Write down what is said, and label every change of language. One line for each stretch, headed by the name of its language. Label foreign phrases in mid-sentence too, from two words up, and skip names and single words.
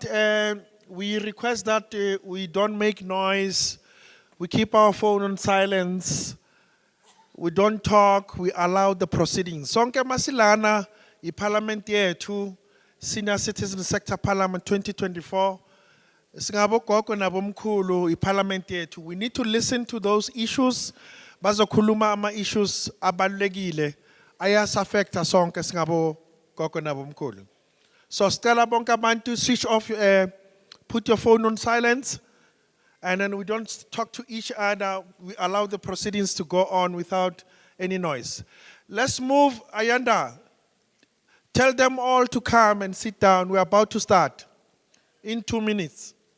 English: We request that we don't make noise. We keep our phone on silence. We don't talk. We allow the proceedings.
Zulu: Sonke masilana, parliament yethu, Senior Citizen Sector Parliament 2024. Singabo gogo nabomkhulu parliament yethu.
English: We need to listen to those issues.
Zulu: Bazokhuluma ama issues abalulekile ayas affecta sonke singabo gogo nabomkhulu.
English: So Stella
Zulu: bonke abantu
English: switch off, put your phone on silence, and then we don't talk to each other. We allow the proceedings to go on without any noise. Let's move, Ayanda. Tell them all to come and sit down. We're about to start in 2 minutes.